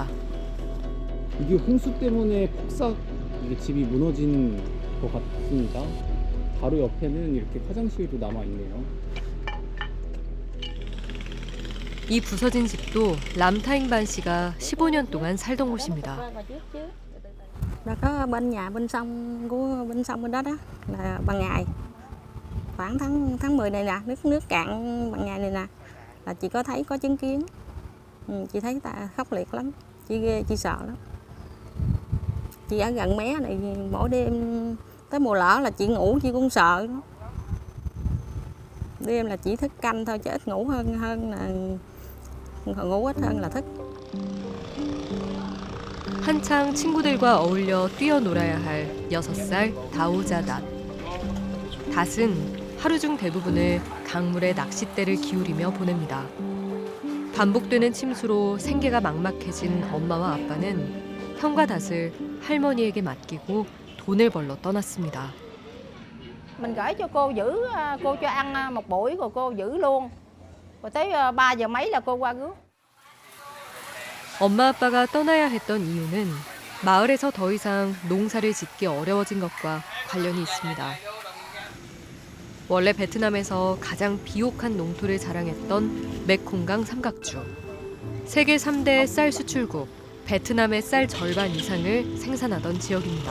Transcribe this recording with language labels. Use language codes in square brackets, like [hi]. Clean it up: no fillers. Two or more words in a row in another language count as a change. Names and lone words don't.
[ko] 이게 홍수 때문에 폭삭 이게 집이 무너진 것 같습니다. 바로 옆에는 이렇게 화장실도 남아 있네요. 이 부서진 집도 람타잉반 씨가 15년 동안 살던 곳입니다. [vi] Nó có bên nhà bên sông của bên sông bên đó đó là ban ngày khoảng tháng 10 này nè, nước cạn ban ngày này nè là chị có thấy có chứng kiến. Chị thấy ta khốc liệt lắm, chị ghê, chị sợ lắm. Chị ở gần mé này mỗi đêm tới mùa lở là chị ngủ chị cũng sợ lắm. Đêm là chỉ thức canh thôi chứ ít ngủ hơn là ngủ ít hơn là thức. [ko] 한창 친구들과 어울려 뛰어놀아야 할 6살 다오자닷. 닷은 하루 중 대부분을 강물에 낚싯대를 기울이며 보냅니다. 반복되는 침수로 생계가 막막해진 엄마와 아빠는 형과 닷을 할머니에게 맡기고 돈을 벌러 떠났습니다. [vi] mình gửi cho cô giữ, cô cho ăn một buổi rồi cô giữ luôn. Rồi tới 3 giờ mấy là cô qua rước. [ko] 엄마 아빠가 떠나야 했던 이유는 마을에서 더 이상 농사를 짓기 어려워진 것과 관련이 있습니다. 원래 베트남에서 가장 비옥한 농토를 자랑했던 메콩강 삼각주. 세계 3대 쌀 수출국, 베트남의 쌀 절반 이상을 생산하던 지역입니다.